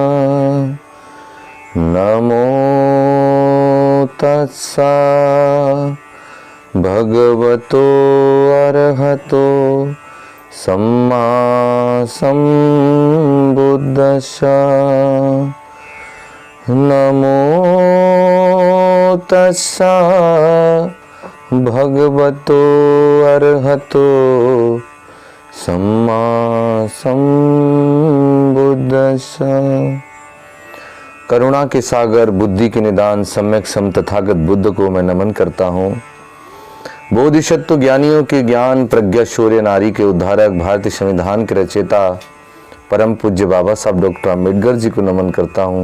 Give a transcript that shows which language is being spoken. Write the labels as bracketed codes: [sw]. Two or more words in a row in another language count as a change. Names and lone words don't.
[pi] नमो तस्सा भगवतो अरहतो सम्मा सम्बुद्धस्सा। नमो तस्सा भगवतो अरहतो सम्मा सम्बुद्धस्सा। [hi] करुणा के सागर, बुद्धि के निदान, सम्यक सम तथागत बुद्ध को मैं नमन करता हूँ। बोधिसत्व ज्ञानियों के ज्ञान, प्रज्ञा शौर्य, नारी के उद्धारक, भारतीय संविधान के रचयिता परम पूज्य बाबा साहब डॉक्टर अम्बेडकर जी को नमन करता हूँ।